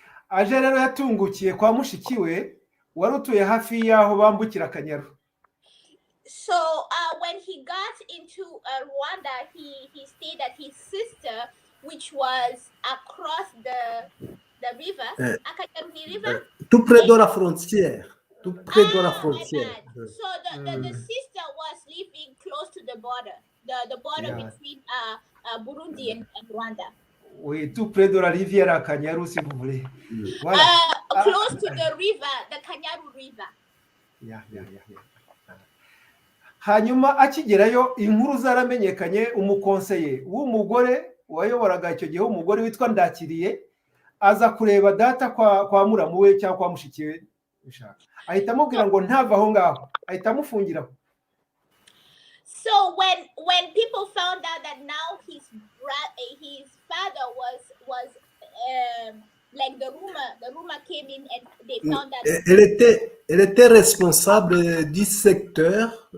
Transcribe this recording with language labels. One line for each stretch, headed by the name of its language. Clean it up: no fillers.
Kinyarwanda: Aje rero yatungukiye kwa mushiki we wari utuye hafi y'aho bambukira Akanyaru.
English: So when he got into Rwanda, he stayed at his sister, which was across the river, Akanyaru River.
French: Tout près de la frontière. Tout près de la frontière.
English: So the sister was living close to the border, the border between Burundi and Rwanda.
French: Oui, tout près de la rivière Akanyaru, si vous voulez.
English: Voilà. Close to the river, the Kanyaru River. Yeah.
Kinyarwanda: Hanyuma akigerayo inkuru zaramenyekanye, umukonseye w'umugore wayoboraga icyo gihe, umugore witwa Ndakiriye, aza kureba data kwa muramu we cyangwa kwa mushiki we bishaka. Ahita amubwira ngo ntava aho ngaho, ahita amufungira.
English: So when people found out that now his father was like the rumor came in and they found that
French: elle était responsable du secteur.